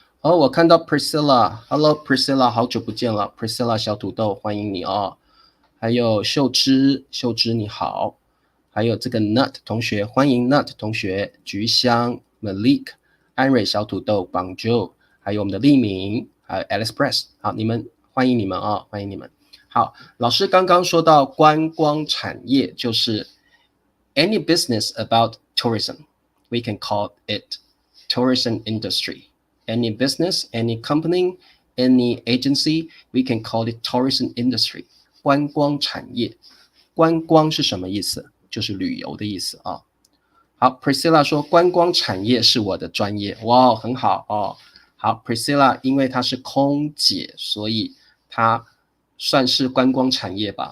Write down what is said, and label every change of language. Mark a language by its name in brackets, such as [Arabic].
[Chinese] 哦，我看到 Priscilla，Hello Priscilla， 好久不见了 ，Priscilla 小土豆，欢迎你哦。还有秀芝你好。还有这个 Nut 同学，欢迎 Nut 同学，菊香 Malik， 安瑞小土豆 Bonjour， 还有我们的丽敏，还有 Alice Press， 好，欢迎你们哦，欢迎你们。好，老师刚刚说到观光产业，就是 [English] any business about tourism。We can call it tourism industry. Any business, any company, any agency, we can call it tourism industry. [Chinese] 观光产业，观光是什么意思？就是旅游的意思啊。好 ，Priscilla 说观光产业是我的专业，哇，很好哦。好 ，Priscilla 因为她是空姐，所以她算是观光产业吧？